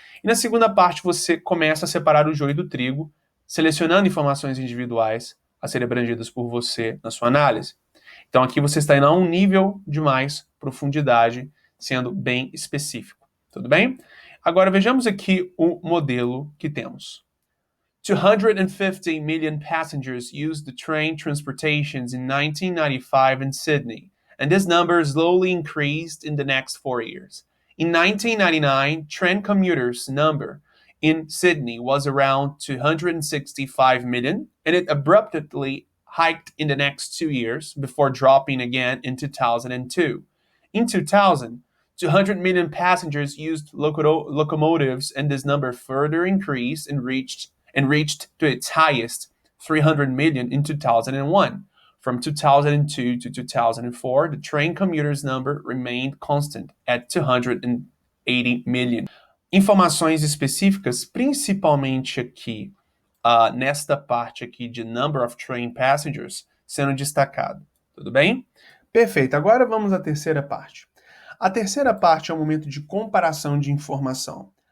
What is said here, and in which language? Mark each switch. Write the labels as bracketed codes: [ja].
[pt] E na segunda parte você começa a separar o joio do trigo, selecionando informações individuais a serem abrangidas por você na sua análise. Então aqui você está indo a um nível de mais profundidade, sendo bem específico. Tudo bem? Agora vejamos aqui o modelo que temos. [en] 250 million passengers used the train transportations in 1995 in Sydney, and this number slowly increased in the next 4 years. In 1999, train commuters number in Sydney was around 265 million, and it abruptly hiked in the next 2 years before dropping again in 2002. In 2000, 200 million passengers used locomotives, and this number further increased and reached to its highest, 300 million, in 2001. From 2002 to 2004, the train commuters number remained constant at 280 million. [pt] Informações específicas, principalmente aqui nesta parte aqui de [en] number of train passengers, [pt] sendo destacado. Tudo bem? Perfeito. Agora vamos à terceira parte. A terceira parte é um momento de comparação de informação.